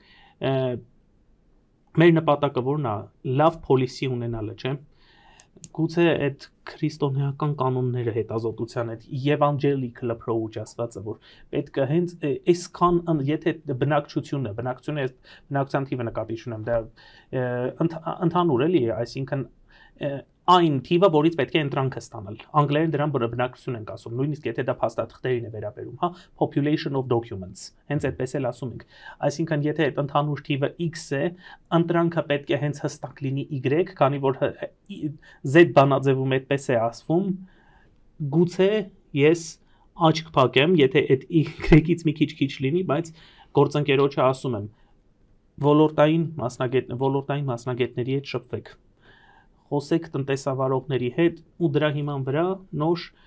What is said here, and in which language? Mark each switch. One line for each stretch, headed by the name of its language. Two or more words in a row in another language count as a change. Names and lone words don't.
Armenian: մեր նպատակը որն է լավ policy ունենալը, չէ, գուցե այդ քրիստոնեական կանոնները հետազոտության այդ
English: Evangelic approach
Armenian: ասվածը որ պետք է հենց այսքան եթե բնակչությունը բնակչության թիվը նկատի ունեմ դա ընդհանուր էլի այսինքն այն թիվը որից պետք է ընտրանքը ստանալ անգլերեն դրան բնակչություն ենք ասում նույնիսկ եթե դա փաստաթղթերին է վերաբերում հա population
English: of documents
Armenian: հենց այդպես էլ ասում ենք այսինքն եթե այդ ընդհանուր թիվը x է ընտրանքը պետք է հենց հստակ լինի y քանի որ z բանաձևում այդպես է ասվում գուցե ես աչք փակեմ եթե այդ y-ից մի քիչ լինի բայց գործընկերոջը ասում եմ ոլորտային մասնագետների հետ շփվեք խոսեք տնտեսավարողների հետ ու դրա հիման վրա նոր